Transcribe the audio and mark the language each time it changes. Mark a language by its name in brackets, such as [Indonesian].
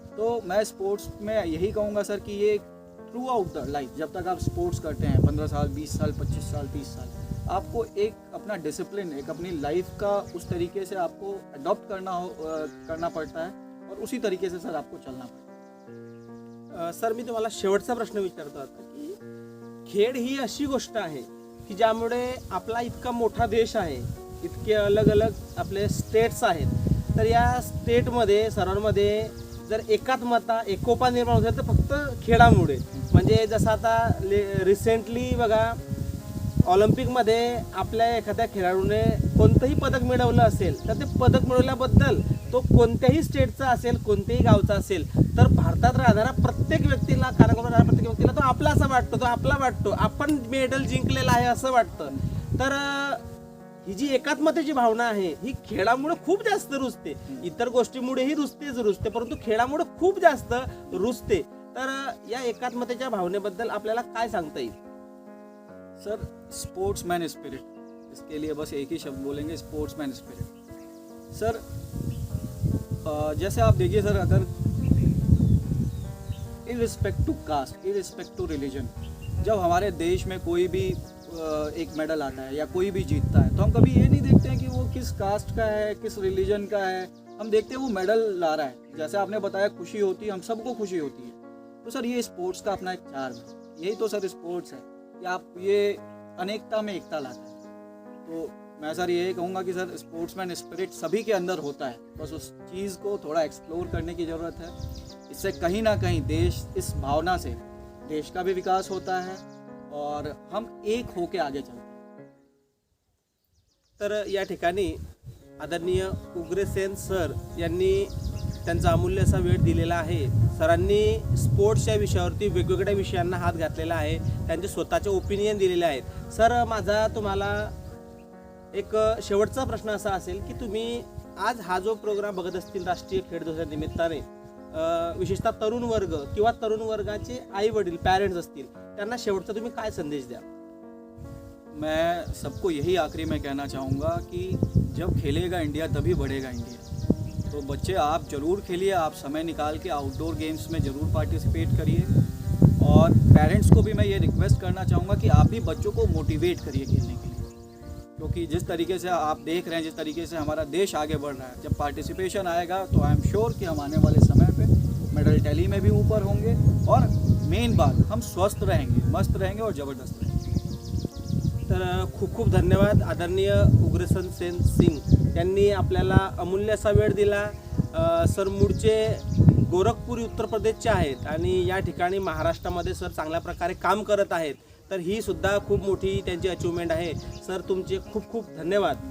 [Hindi] तो मैं स्पोर्ट्स में यही कहूँगा सर कि ये थ्रू आउट द लाइफ, जब तक आप स्पोर्ट्स करते हैं 15 साल, 20 साल, 25 साल, 30 साल, आपको एक अपना डिसिप्लिन, एक अपनी लाइफ का उस तरीके से आपको अडॉप्ट करना पड़ता है, और उसी तरीके से सर आपको चलना पड़ता है. [Marathi] सर मी तुम्हाला शेवटचा प्रश्न विचारतो आता की खेळ ही अशी गोष्ट आहे की ज्यामुळे आपला इतका मोठा देश आहे, इतके अलग अलग आपले स्टेट्स आहेत, तर या स्टेटमध्ये सर्वांमध्ये जर एकात्मता, एकोपा निर्माण होत तर फक्त खेळामुळे. म्हणजे जसं आता रिसेंटली बघा ऑलिम्पिकमध्ये आपल्या एखाद्या खेळाडूने कोणतंही पदक मिळवलं असेल तर ते पदक मिळवल्याबद्दल तो कोणत्याही स्टेटचा असेल, कोणत्याही गावचा असेल, तर भारतात राहणारा प्रत्येक व्यक्तीला, कानाकोपऱ्यात राहणाऱ्या प्रत्येक व्यक्तीला तो आपलासा वाटतो, तो आपला वाटतो, आपण मेडल जिंकलेलं आहे असं वाटतं. तर ही जी एकात्मतेची भावना आहे ही खेळामुळे खूप जास्त रुजते. इतर गोष्टीमुळेही रुजते, परंतु खेळामुळे खूप जास्त रुजते. तर या एकात्मतेच्या भावनेबद्दल आपल्याला काय सांगता येईल? [Hindi] सर, स्पोर्ट्समैन स्पिरिट, इसके लिए बस एक ही शब्द बोलेंगे, स्पोर्ट्समैन स्पिरिट. सर, जैसे आप देखिए सर, अगर इरिस्पेक्ट टू कास्ट, इरिस्पेक्ट टू रिलीजन, जब हमारे देश में कोई भी एक मेडल आता है या कोई भी जीतता है, तो हम कभी ये नहीं देखते हैं कि वो किस कास्ट का है, किस रिलीजन का है. हम देखते हैं वो मेडल ला रहा है. जैसे आपने बताया खुशी होती है, हम सबको खुशी होती है. तो सर ये स्पोर्ट्स का अपना एक चार्म है. यही तो सर स्पोर्ट्स है कि आप ये अनेकता में एकता लाता है. तो मैं सर यही कहूँगा कि सर स्पोर्ट्समैन स्पिरिट सभी के अंदर होता है, बस उस चीज़ को थोड़ा एक्सप्लोर करने की ज़रूरत है. इससे कहीं ना कहीं देश, इस भावना से देश का भी विकास होता है और हम एक होके आगे चलते हैं. [Marathi] तर या ठिकाणी आदरणीय उग्रसेन सर यांनी त्यांचा अमूल्य असा वेळ दिलेला आहे. सरांनी स्पोर्ट्सच्या विषयावरती वेगवेगळ्या विषयांना हात घातलेला आहे, त्यांचे स्वतःचे ओपिनियन दिलेले आहेत. सर, माझा तुम्हाला एक शेवटचा प्रश्न असा असेल की तुम्ही आज हा जो प्रोग्राम बघत असतील राष्ट्रीय खेळ दिवसाच्या निमित्ताने, विशेषतः तरुण वर्ग किंवा तरुण वर्गाचे आई वडील, पॅरेंट्स असतील, त्यांना शेवटचा तुम्ही काय संदेश द्या? [Hindi] मैं सबको यही आखिरी में कहना चाहूँगा कि जब खेलेगा इंडिया तभी बढ़ेगा इंडिया. तो बच्चे आप ज़रूर खेलिए, आप समय निकाल के आउटडोर गेम्स में ज़रूर पार्टिसिपेट करिए. और पेरेंट्स को भी मैं ये रिक्वेस्ट करना चाहूँगा कि आप भी बच्चों को मोटिवेट करिए खेलने के लिए, क्योंकि जिस तरीके से आप देख रहे हैं, जिस तरीके से हमारा देश आगे बढ़ रहा है, जब पार्टिसिपेशन आएगा तो [English] I am sure [Hindi] कि हम आने वाले समय पे मेडल टैली में भी ऊपर होंगे. और मेन बात, हम स्वस्थ रहेंगे, मस्त रहेंगे और ज़बरदस्त रहेंगे. [Marathi] तर खूप खूप धन्यवाद आदरणीय उग्रसेन सिंग यांनी आपल्याला अमूल्य असा वेळ दिला. सर मूळचे गोरखपुरी उत्तर प्रदेशचे आहेत आणि या ठिकाणी महाराष्ट्रामध्ये सर चांगल्या प्रकारे काम करत आहेत. तर ही सुद्धा खूप मोठी त्यांची अचिव्हमेंट आहे. सर, तुमचे खूप खूप धन्यवाद.